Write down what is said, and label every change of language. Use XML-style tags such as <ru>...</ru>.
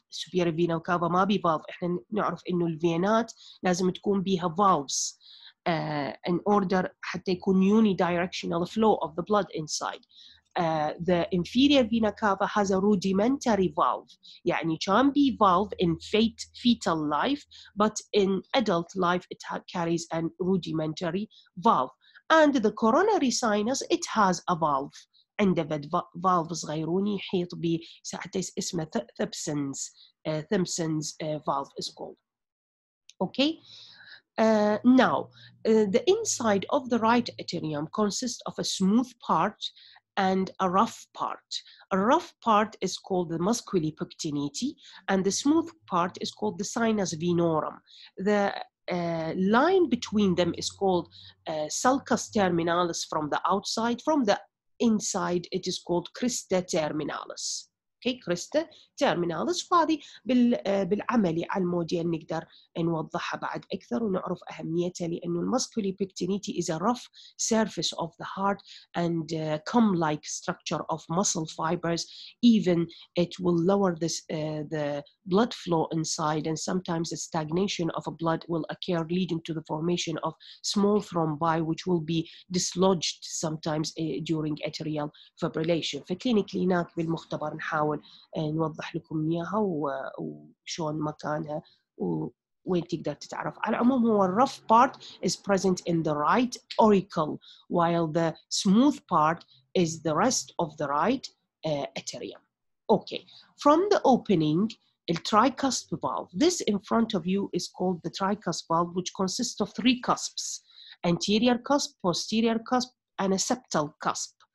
<en>superior vena cava</en> <ar>ما بي</ar> <en>valve.</en> <ar>احنا نعرف انه الفينات لازم تكون بيها</ar> <en>valves in order</en> <ar>حتى يكون</ar> <en>unidirectional flow of the blood inside. The inferior vena cava has a rudimentary valve. يعني can be valve in fetal life, but in adult life it carries a rudimentary valve. And the coronary sinus, it has a valve.</en> <ar>عنده valve صغيروني يحيط به حتى اسمه Thompson's valve is called.</ar> <en>Okay. Now, the inside of the right atrium consists of a smooth part and a rough part. A rough part is called the musculi pectinati, and the smooth part is called the sinus venorum. The line between them is called sulcus terminalis from the outside. From the inside, it is called crista terminalis. Okay, crista terminalis.</en> <ar>وهذه بالعملي على الموديل نقدر نوضحها بعد أكثر ونعرف أهميتها، لأنه المسكولي</ar> <en>pectinity is a rough surface of the heart and comb-like structure of muscle fibers. Even it will lower this, the blood flow inside, and sometimes a stagnation of a blood will occur, leading to the formation of small thrombi, which will be dislodged sometimes during atrial fibrillation.</en> <ar>فكلينيكلي هناك بالمختبر نحاول نوضح لكم إياها وشون مكانها وين تقدر تتعرف. على العموم هو</ar> <en>rough part is present in the right auricle, while the smooth part is the rest of the right atrium. Okay, from the opening, the tricusp valve. This in front of you is called the tricusp valve, which consists of three cusps: anterior cusp, posterior cusp, and a septal cusp.</en>